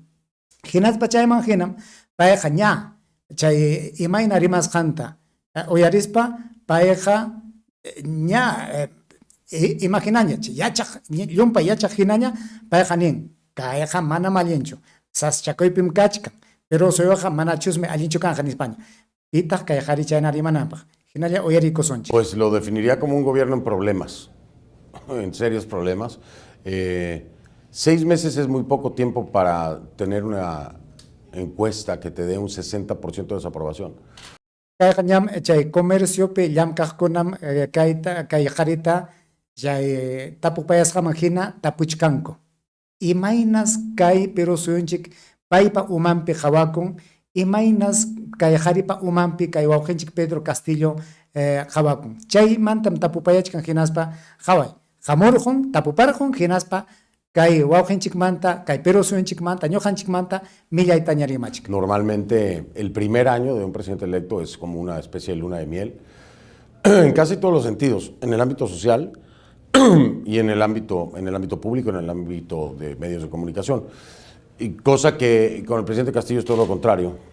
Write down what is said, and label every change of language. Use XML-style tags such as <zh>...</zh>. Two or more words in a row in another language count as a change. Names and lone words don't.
<qu>Hinaspa chayman hinam payqa ña chay imayna rimasqanta uyarispa payqa ña imaginaña llumpa yachaq hinaña payqa nin kayqa manam allinchu saschakuypim kachkan pero suyuqa manachusmi allinchu kanqa nispaña pitaq kay qhari chayna rimananpaq hinalla uyarikusunchik.</qu> <es>Pues lo definiría como un gobierno en problemas, en serios problemas. 6 meses es muy poco tiempo para tener una encuesta que te dé un 60% de desaprobación.</es> <qu>Kayqa ñam chay comerciopi llamkaqkunam kay qharita chay tapupayasqaman hina tapuchkanku. Imaynas kay Perú suyunchik paypa umanpi qhawakun, imaynas kay qharipa umanpi kay wawqinchik Pedro Castillo qhawakun. Chaymantam tapupayachkan hinaspa qhaway. Hamurqun, tapuparqun hinaspa kay wawqinchikmanta, kay Perú suyunchikmanta, ñuqanchikmanta millayta ñarimachik.</qu> <es>Normalmente el primer año de un presidente electo es como una especie de luna de miel, en casi todos los sentidos, en el ámbito social y en el ámbito público, en el ámbito de medios de comunicación. Y cosa que con el presidente Castillo es todo lo contrario.</es>